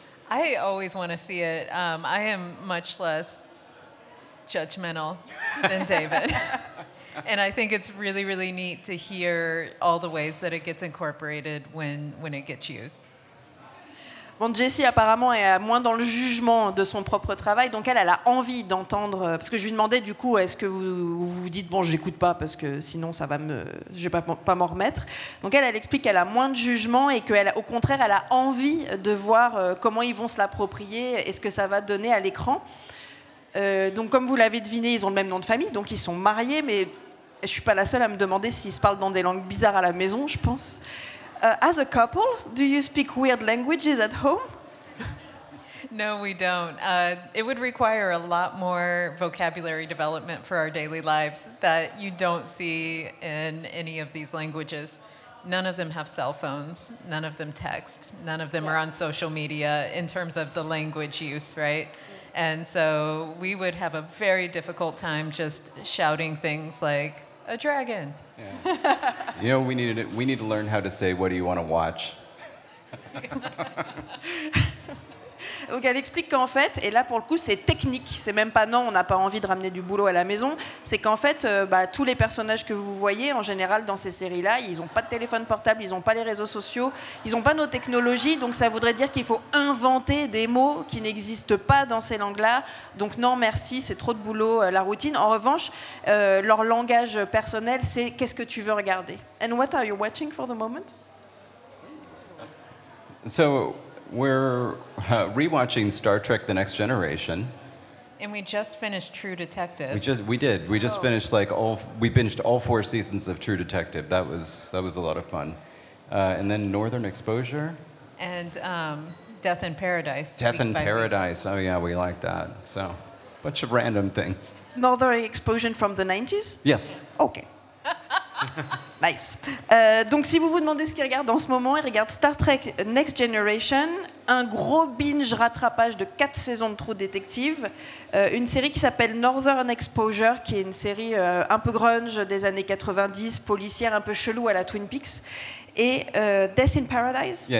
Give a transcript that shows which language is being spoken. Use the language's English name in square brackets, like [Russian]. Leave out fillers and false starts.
[English] I always want to see it. I am much less judgmental than David. And I think it's really, really neat to hear all the ways that it gets incorporated when it gets used. [French] Bon, Jessie apparemment est moins dans le jugement de son propre travail, donc elle a envie d'entendre, parce que je lui demandais du coup, est-ce que vous vous dites, bon, j'écoute pas parce que sinon je vais pas m'en remettre. Donc elle explique qu'elle a moins de jugement et qu'au contraire, elle a envie de voir comment ils vont se l'approprier et ce que ça va donner à l'écran. Donc comme vous l'avez deviné, ils ont le même nom de famille, donc ils sont mariés, mais je suis pas la seule à me demander s'ils se parlent dans des langues bizarres à la maison, je pense. [English] As a couple, do you speak weird languages at home? No, we don't. It would require a lot more vocabulary development for our daily lives that you don't see in any of these languages. None of them have cell phones. None of them text. None of them are on social media in terms of the language use, right? And so we would have a very difficult time just shouting things like a dragon. Yeah. You know, we need to learn how to say, what do you want to watch? [French] Donc elle explique qu'en fait, et là pour le coup c'est technique, c'est même pas non, on n'a pas envie de ramener du boulot à la maison, c'est qu'en fait tous les personnages que vous voyez en général dans ces séries-là, ils n'ont pas de téléphone portable, ils n'ont pas les réseaux sociaux, ils n'ont pas nos technologies, donc ça voudrait dire qu'il faut inventer des mots qui n'existent pas dans ces langues-là, donc non merci, c'est trop de boulot, la routine. En revanche, leur langage personnel c'est qu'est-ce que tu veux regarder. [English] And what are you watching for the moment? So we're rewatching Star Trek: The Next Generation. And we just finished True Detective. We just finished we binged all 4 seasons of True Detective. That was a lot of fun. And then Northern Exposure. And Death in Paradise. Death in Paradise. Oh yeah, we like that. So, bunch of random things. Northern Exposure from the 90s? Yes. Okay. Nice. [French] Donc si vous vous demandez ce qu'il regarde en ce moment, il regarde Star Trek Next Generation, un gros binge rattrapage de 4 saisons de True Detective, une série qui s'appelle Northern Exposure, qui est une série un peu grunge des années 90, policière un peu chelou à la Twin Peaks, et Death in Paradise.